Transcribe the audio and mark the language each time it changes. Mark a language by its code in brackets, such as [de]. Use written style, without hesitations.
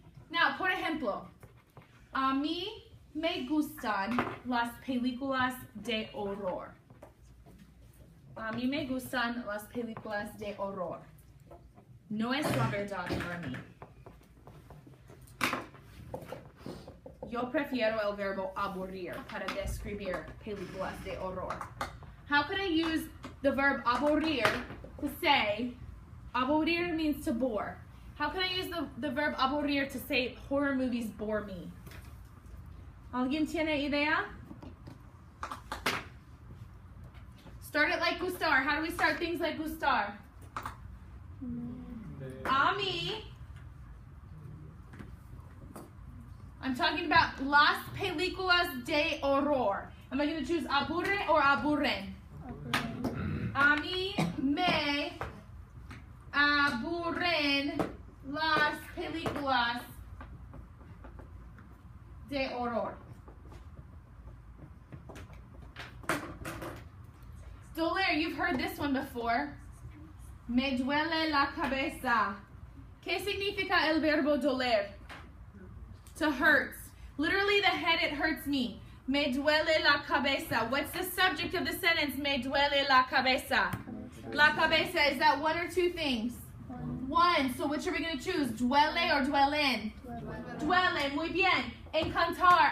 [es] Now, por ejemplo, a mí me gustan las películas de horror. A mí me gustan las películas de horror. No es la verdad para mí. Yo prefiero el verbo aburrir para describir películas de horror. [en] How could I use the verb aburrir to say, aburrir means to bore. How can I use the verb aburrir to say horror movies bore me? [es] ¿Alguien tiene idea? [en] Start it like gustar. How do we start things like gustar? [es] A mí. [en] I'm talking about [es] las películas de horror. [en] Am I going to choose aburre or aburren? [es] A mí me aburren las películas de horror. [en] Doler, you've heard this one before. [es] Me duele la cabeza. ¿Qué significa el verbo doler? [en] To hurt. Literally, the head, it hurts me. [es] Me duele la cabeza. [en] What's the subject of the sentence? [es] Me duele la cabeza. La cabeza, [en] is that one or two things? One. So which are we going to choose? [es] Duele or duelen? Duele. Muy bien. Encantar.